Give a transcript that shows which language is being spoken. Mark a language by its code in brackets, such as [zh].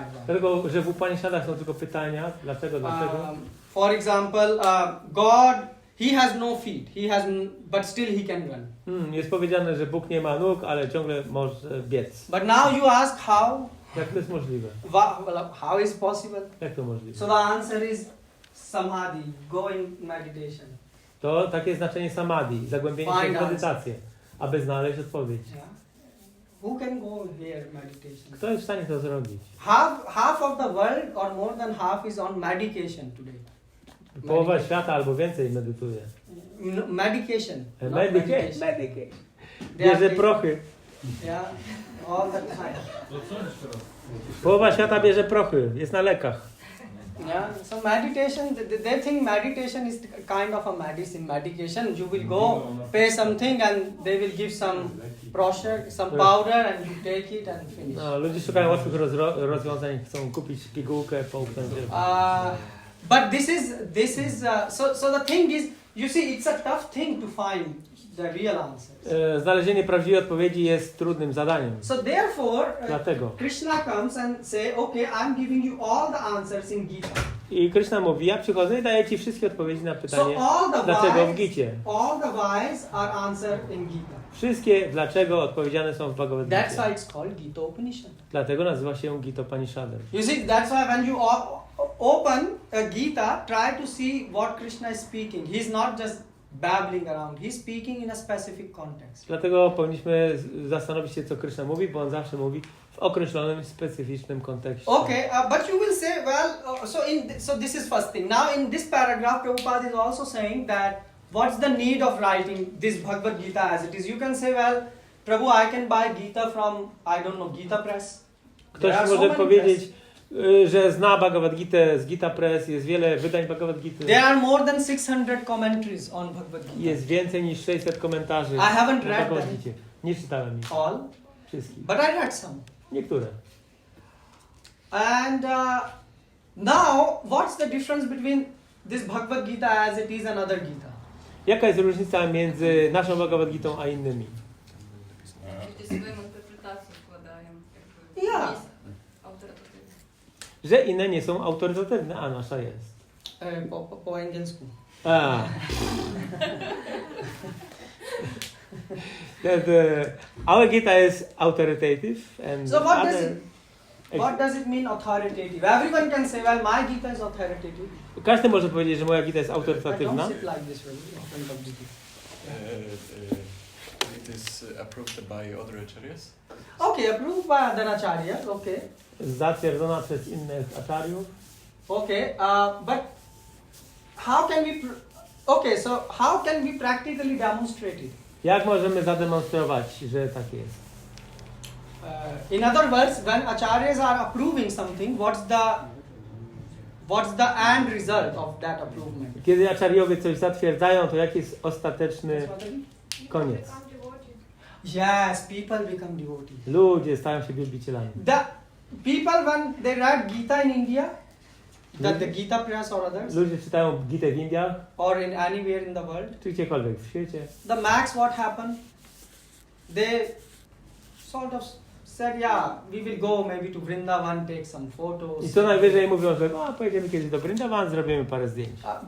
[pl] Dlatego, że w Upanishadach są tylko pytania, dlaczego. [en] For example, God, He has no feet, but still He can run. [pl] Jest powiedziane, że Bóg nie ma nóg, ale ciągle może biec. [en] But now you ask how? [pl] Jak to jest możliwe? [en] How is possible? [pl] Jak to możliwe? [en] So the answer is samadhi, go in meditation. [pl] To takie znaczenie samadhi, zagłębienie się w medytację, aby znaleźć odpowiedź. [en] Yeah. Who can go here meditation? [pl] Kto jest w stanie to zrobić? [en] Half of the world or more than half is on medication today. [pl] Połowa świata albo więcej medytuje. [en] Medication. [pl] Medication. Bierze prochy. [en] Yeah, all the time. [pl] Połowa świata bierze prochy, jest na lekach. [en] Yeah, so meditation, they think meditation is kind of a medication. You will go pay something and they will give some brochure, some powder and you take it and finish. [pl] No, ludzie szukają łatwych rozwiązań, chcą kupić pigułkę, połknąć. [en] But this is so the thing is You see, it's a tough thing to find the real answers. [pl] Znalezienie prawdziwej odpowiedzi jest trudnym zadaniem. [en] So therefore, [pl] Dlatego. [en] Krishna comes and say, okay, I'm giving you all the answers in Gita. [pl] I Krishna mówi, ja przychodzę i daję ci wszystkie odpowiedzi na pytanie, [en] So all the [pl] dlaczego w [en] whys, [pl] Gicie. [en] all the whys are answered in Gita. [pl] Wszystkie dlaczego odpowiedziane są w Bhagavad [en] That's [pl] Gicie. [en] why it's called Gita Upanishad. [pl] Dlatego nazywa się Gitopanishadem. [en] You see, that's why when you open a Gita, try to see what Krishna is speaking. He's not just babbling around. He's speaking in a specific context. [pl] Dlatego powinniśmy zastanowić się, co Krishna mówi, bo on zawsze mówi w określonym, specyficznym kontekście. [en] Okay, but you will say, well, so this is first thing. Now in this paragraph, Prabhupada is also saying that what's the need of writing this Bhagavad Gita as it is? You can say, well, Prabhu, I can buy Gita from, I don't know, Gita Press. [pl] Ktoś może powiedzieć, że zna Bhagavad Gitę z Gita Press, jest wiele wydań Bhagavad Gity. [en] There are more than 600 commentaries on Bhagavad Gita. [pl] Jest więcej niż 600 komentarzy [en] I haven't read Bhagavad them. [pl] Gicie. Nie czytałem ich. [en] All, [pl] Wszystkich. [en] but I read some. [pl] Niektóre. [en] And now, what's the difference between this Bhagavad Gita as it is and other Gita? [pl] Jaka jest różnica między naszą Bhagavad Gitą a innymi? [ru] Люди [pl] swoją interpretację wkładają. Ja. Jest autorytatywne. Że inne nie są autorytatywne, a nasza jest. Po angielsku. [en] That our Gita is authoritative and So what does it mean authoritative? Everyone can say, well, my Gita is authoritative. [pl] Każdy może powiedzieć, że moja Gita jest [en] But [pl] autorytatywna. [en] don't sit like this when in front of Gita. It is approved by other acharyas. Okay, approved by other acharyas. Okay. [pl] Zatwierdzona przez innych acharyów. [en] Okay, but how can we? So how can we practically demonstrate it? [pl] Jak możemy zademonstrować, że tak jest? [en] In other words, when acharyas are approving something, what's the end result of that approval? [pl] Kiedy acharyowie coś zatwierdzają, to jaki jest ostateczny koniec? [en] Yes, people become devotees. [pl] Ludzie stają się wielbicielami. [en] The people when they read Gita in India, the Gita Press or others, [pl] Ludzie czytają Gitę w Indiach, [en] or in anywhere in the world, [pl] czy gdziekolwiek w świecie. [en] the max what happened, they sort of said, yeah, we will go maybe to Vrindavan, take some photos. [pl] I co najwyżej mówią, że pojedziemy kiedyś do Vrindavan, zrobimy parę zdjęć.